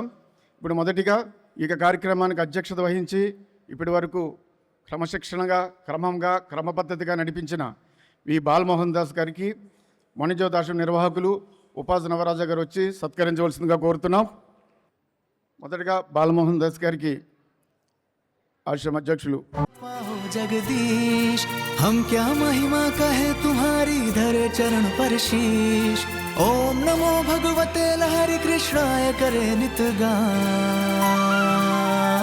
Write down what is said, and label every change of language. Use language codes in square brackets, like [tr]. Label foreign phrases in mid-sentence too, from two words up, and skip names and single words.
[te] ఇప్పుడు మొదటిగా ఈ కార్యక్రమానికి అధ్యక్షత వహించి ఇప్పటి వరకు క్రమ పద్ధతిగా నడిపించిన వి బాలమోహన్ దాస్ గారికి మణిజ్యోతి ఆశ్రమం నిర్వాహకులు ఉపాసన నవరాజ గారు వచ్చి సత్కరించవలసిందిగా కోరుతున్నాం. మొదటగా బాలమోహన్ దాస్ గారికి ఆశ్రమ అధ్యక్షులు. [hi] जगदीश हम क्या महिमा कहे तुम्हारी धरे चरण पर शीश. [sa] ओम नमो भगवते लहरी कृष्णाय [hi] करे नित गान.